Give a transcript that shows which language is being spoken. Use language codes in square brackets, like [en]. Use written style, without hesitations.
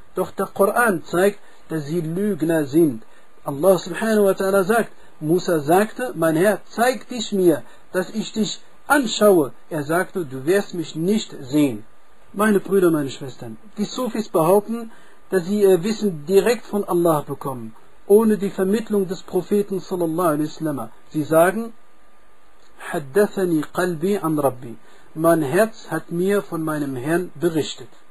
[de] Doch der Koran zeigt, dass sie Lügner sind. Allah subhanahu wa ta'ala sagt, Musa sagte, mein Herr, zeig dich mir, dass ich dich anschaue. Er sagte, du wirst mich nicht sehen. Meine Brüder, meine Schwestern, die Sufis behaupten, dass sie ihr Wissen direkt von Allah bekommen, ohne die Vermittlung des Propheten sallallahu alaihi wasallam. Sie sagen, [ar] حدثني قلبي عن ربي. [de] Mein Herz hat mir von meinem Herrn berichtet.